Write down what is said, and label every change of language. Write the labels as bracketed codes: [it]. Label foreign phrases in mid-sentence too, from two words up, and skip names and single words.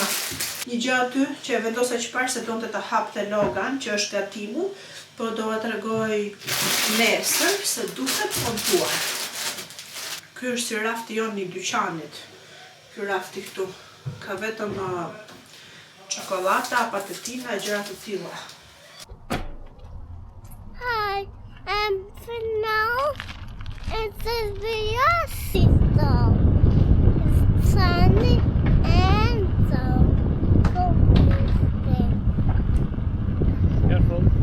[sq] Një gjë aty që e vendosa çfarë se donte ta hapte Logan, që është gatimu, po do ta tregoj nesër se duket po duar. Ky është si rafti jon i dyqanit. Ky rafti këtu ka vetëm çokolata, patetina e gjëra të tilla. [en] Hi, for now, it's a video system. It's sunny and so Careful.